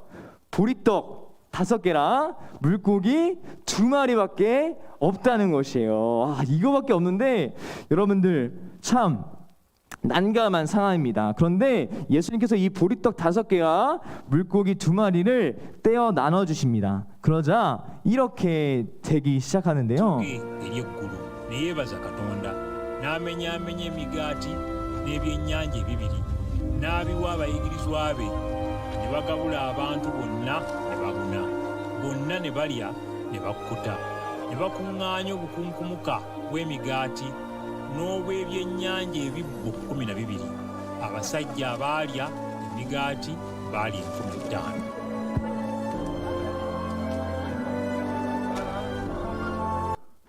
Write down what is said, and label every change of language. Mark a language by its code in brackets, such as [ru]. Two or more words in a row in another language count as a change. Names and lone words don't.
[ko] 보리떡 5개랑 물고기 2마리밖에 없다는 것이에요. 이거밖에 없는데 여러분들 참 난감한 상황입니다. 그런데 예수님께서 이 보리떡 5개와 물고기 2마리를 떼어 나눠주십니다. 그러자 이렇게 되기 시작하는데요. [lg] n'ebyennyanja ebibiri n'abiwa abayigirizwa be ne bagabula abantu bonna ne babuna bonna ne balya ne bakkuta ne bakuŋŋaanya obukunkumuka bw'emigaati n'obw'ebyennyanja ebibbo 12 abasajja abaalya emigaati baali 5,000.